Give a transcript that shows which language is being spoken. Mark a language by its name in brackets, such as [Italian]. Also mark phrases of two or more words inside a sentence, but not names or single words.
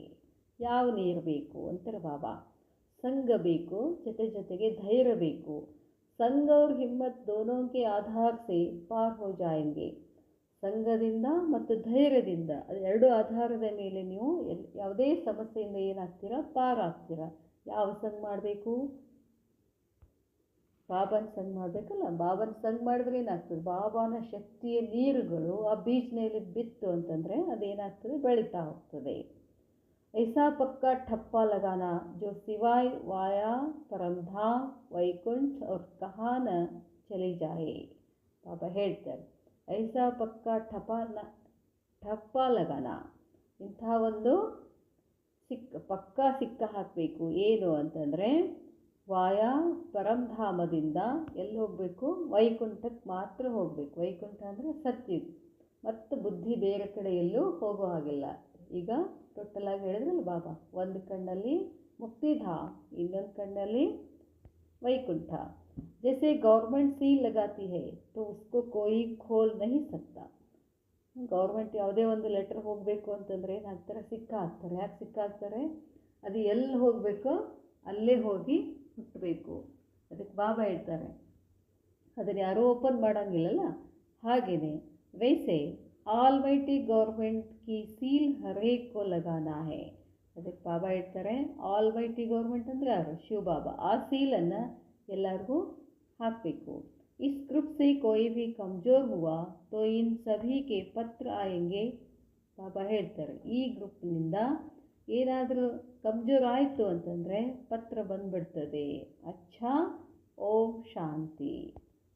[Kannada] ಯಾವ ನೀರು ಬೇಕು ಅಂತಾರೆ ಬಾಬಾ. ಸಂಘ ಬೇಕು, ಜೊತೆಗೆ ಧೈರ್ಯ ಬೇಕು. [Hindi] ಸಂಘ और हिम्मत दोनों के आधार से पार हो जाएंगे. [Kannada] ಸಂಘದಿಂದ ಮತ್ತು ಧೈರ್ಯದಿಂದ, ಅದು ಎರಡು ಆಧಾರದ ಮೇಲೆ ನೀವು ಯಾವುದೇ ಸಮಸ್ಯೆಯಿಂದ ಏನಾಗ್ತೀರಾ, ಪಾರಾಗ್ತೀರಾ. ಯಾವ ಸಂಘ ಮಾಡಬೇಕು, ಬಾಬಾನ ಸಂಘ ಮಾಡಬೇಕಲ್ಲ. ಬಾಬಾನ ಸಂಘ ಮಾಡಿದ್ರೆ ಏನಾಗ್ತದೆ, ಬಾಬಾನ ಶಕ್ತಿಯ ನೀರುಗಳು ಆ ಬೀಜನಲ್ಲಿ ಬಿತ್ತು ಅಂತಂದರೆ ಅದೇನಾಗ್ತದೆ, ಬೆಳೀತಾ ಹೋಗ್ತದೆ. [Hindi] ऐसा पक्का ठप्पा लगाना जो सिवाय वाया परमधाम वैकुंठ और कहाँ न चली जाए. [Kannada] ಬಾಬಾ ಹೇಳ್ತಾರೆ, [Hindi] ऐसा पक्का ठप्पा लगाना, [Kannada] ಇಂಥ ಒಂದು ಪಕ್ಕಾ ಸಿಕ್ಕ ಹಾಕಬೇಕು. ಏನು ಅಂತಂದರೆ, ವಾಯ ಪರಂಧಾಮದಿಂದ ಎಲ್ಲಿ ಹೋಗಬೇಕು, ವೈಕುಂಠಕ್ಕೆ ಮಾತ್ರ ಹೋಗಬೇಕು. ವೈಕುಂಠ ಅಂದರೆ ಸತ್ಯುಗ, ಮತ್ತು ಬುದ್ಧಿ ಬೇರೆ ಕಡೆ ಎಲ್ಲೂ ಹೋಗೋ ಹಾಗಿಲ್ಲ. ಈಗ ಟೋಟಲಾಗಿ ಹೇಳಿದ್ರಲ್ಲ ಬಾಬಾ, ಒಂದು ಕಣ್ಣಲ್ಲಿ ಮುಕ್ತಿಧಾಮ್, ಇನ್ನೊಂದು ಕಣ್ಣಲ್ಲಿ ವೈಕುಂಠ. [Hindi] जैसे गवर्नमेंट सील लगाती है तो उसको कोई खोल नहीं सकता. [Kannada] ಗೌರ್ಮೆಂಟ್ ಯಾವುದೇ ಒಂದು ಲೆಟ್ರ್ ಹೋಗಬೇಕು ಅಂತಂದರೆ ಏನಾಗ್ತಾರೆ, ಸಿಕ್ಕ ಹಾಕ್ತಾರೆ. ಯಾಕೆ ಸಿಕ್ಕ ಹಾಕ್ತಾರೆ, ಅದು ಎಲ್ಲಿ ಹೋಗಬೇಕೋ ಅಲ್ಲೇ ಹೋಗಿ ಮುಟ್ಟಬೇಕು. ಅದಕ್ಕೆ ಬಾಬಾ ಹೇಳ್ತಾರೆ, ಅದನ್ನು ಯಾರೂ ಓಪನ್ ಮಾಡೋಂಗಿಲ್ಲಲ್ಲ. [Hindi] ಹಾಗೆಯೇ वैसे ऑलमाइटी गवर्नमेंट की सील हर एक को लगाना है. [Kannada] ಅದಕ್ಕೆ ಬಾಬಾ ಹೇಳ್ತಾರೆ, ಆಲ್ಮೈಟಿ ಗೌರ್ಮೆಂಟ್ ಅಂದರೆ ಯಾರು, ಶಿವ ಬಾಬಾ. ಆ ಸೀಲನ್ನು ಎಲ್ಲರಿಗೂ ಹಾಕಬೇಕು. [Hindi] इस ग्रुप से कोई भी कमज़ोर हुआ तो इन सभी के पत्र आएंगे. [Kannada] ಬಾಬಾ ಹೇಳ್ತಾರೆ, ಈ ಗ್ರೂಪ್ನಿಂದ ಏನಾದರೂ ಕಮ್ಜೋರ್ ಆಯಿತು ಅಂತಂದರೆ ಪತ್ರ ಬಂದುಬಿಡ್ತದೆ. [Hindi] अच्छा, ओम शांति.